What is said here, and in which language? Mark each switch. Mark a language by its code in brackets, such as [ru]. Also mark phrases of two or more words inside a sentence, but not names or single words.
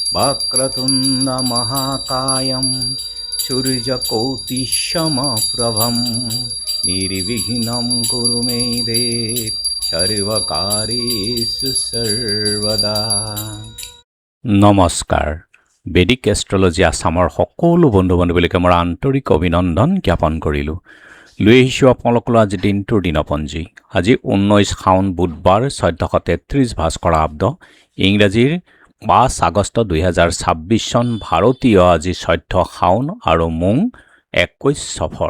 [sa] वक्रतुण्ड महाकायं सूर्यकोटिसमप्रभं निर्विघ्नं कुरु मे देव सर्वकार्येषु सर्वदा। [as] নমস্কাৰ। বেদিক এষ্ট্ৰলজি আছামৰ সকলো বন্ধু বান্ধৱীলৈকে মোৰ আন্তৰিক অভিনন্দন জ্ঞাপন কৰিলোঁ। লৈ আহিছোঁ আপোনালোকলৈ আজি দিনটোৰ দিনপঞ্জী। আজি 19 শাওন বুধবাৰ 1433 ভাস্কৰা আব্দ, ইংৰাজীৰ 5 আগষ্ট 2026 চন, ভাৰতীয় আজি 14 শাওন আৰু মোং 21 সফৰ।